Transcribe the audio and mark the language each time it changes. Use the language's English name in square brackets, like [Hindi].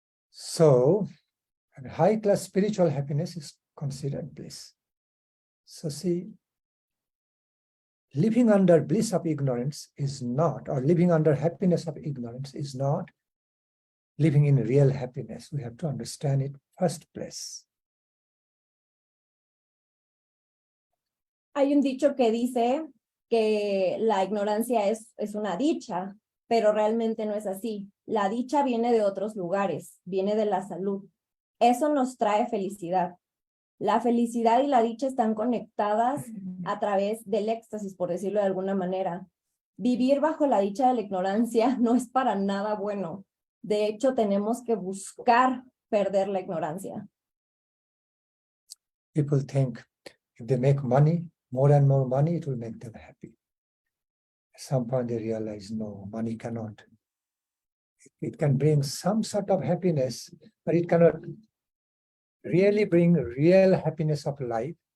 [English] So high-class spiritual happiness is considered bliss. So see, living under bliss of ignorance is not, or living under happiness of ignorance is not living in real happiness. We have to understand it first place. [Spanish] Hay un dicho que dice que la ignorancia es una dicha, pero realmente no es así. La dicha viene de otros lugares, viene de la salud. Eso nos trae felicidad. La felicidad y la dicha están conectadas a través del éxtasis, por decirlo de alguna manera. Vivir bajo la dicha de la ignorancia no es para nada bueno. De hecho, tenemos que buscar perder la ignorancia. [English] People think if they make money, more and more money, it will make them happy. At some point they realize, no, money cannot. It can bring some sort of happiness, but it cannot really bring real happiness of life.